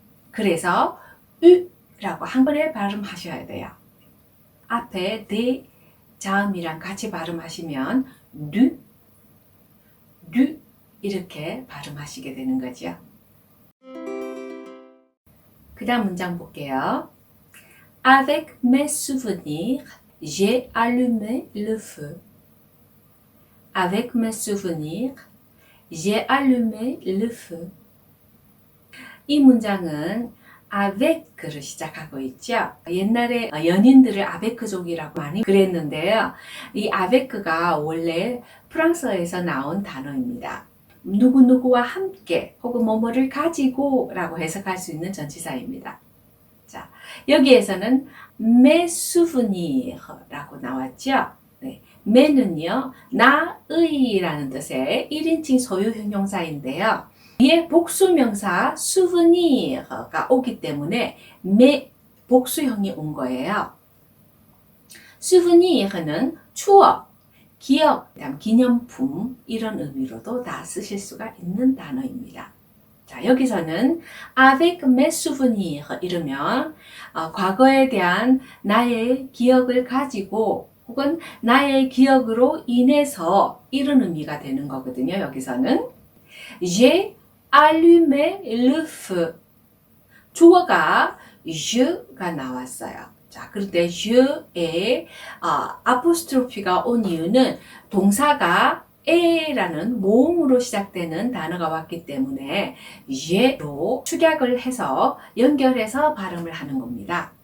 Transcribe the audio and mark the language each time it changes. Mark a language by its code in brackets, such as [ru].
[ko] 그래서 u라고 한 번에 발음하셔야 돼요. 앞에 대 자음이랑 같이 발음하시면 du 이렇게 발음하시게 되는 거죠. 그 다음 문장 볼게요. [fr] Avec mes souvenirs, j'ai allumé le feu. Avec mes souvenirs, j'ai allumé le feu. [ko] 이 문장은 아베크를 시작하고 있죠. 옛날에 연인들을 아베크족이라고 많이 그랬는데요. 이 아베크가 원래 프랑스어에서 나온 단어입니다. 누구누구와 함께 혹은 뭐뭐를 가지고 라고 해석할 수 있는 전치사입니다. 자, 여기에서는 [fr] mes souvenirs [ko] 라고 나왔죠. 네, mes는요, 나의 라는 뜻의 1인칭 소유 형용사인데요. 뒤에 복수명사 souvenir가 오기 때문에 mes 복수형이 온 거예요. souvenir는 추억, 기억, 기념품 이런 의미로도 다 쓰실 수가 있는 단어입니다. 자, 여기서는 [fr] avec mes souvenirs [ko] 이러면 과거에 대한 나의 기억을 가지고 혹은 나의 기억으로 인해서 이런 의미가 되는 거거든요. 여기서는 [fr] j'ai allumé le feu. [ko] 주어가 je가 나왔어요. 자, 그럴 때 je에 아포스트로피가 온 이유는 동사가 에라는 모음으로 시작되는 단어가 왔기 때문에 je로 축약을 해서 연결해서 발음을 하는 겁니다.